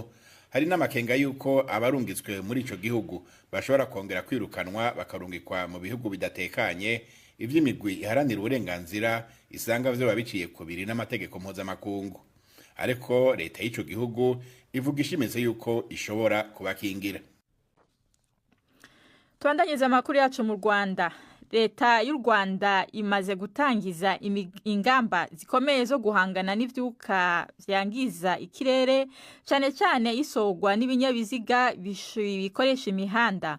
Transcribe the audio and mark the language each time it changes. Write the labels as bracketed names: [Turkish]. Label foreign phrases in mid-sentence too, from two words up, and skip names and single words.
[Rundi] hari n'amakenga yuko abarungitswe muri ico gihugu bashobora kongera kwirukanwa bakarungikwa mu bihugu bidatekanye, ivy'imigwi iharanira uburenganzira isanga vyo babiciye kubiri n'amategeko mpuzamakungu. ariko leta y'ico gihugu ivuga ishimitse yuko ishobora kubakingira. Tuandanyeza amakuru yacu mu Rwanda. leta y'u Rwanda imaze gutangiza ingamba zikomeye zo guhangana n'ivyuka vyangiza ikirere, cyane cyane isogwa n'ibinyabiziga bikoresha imihanda.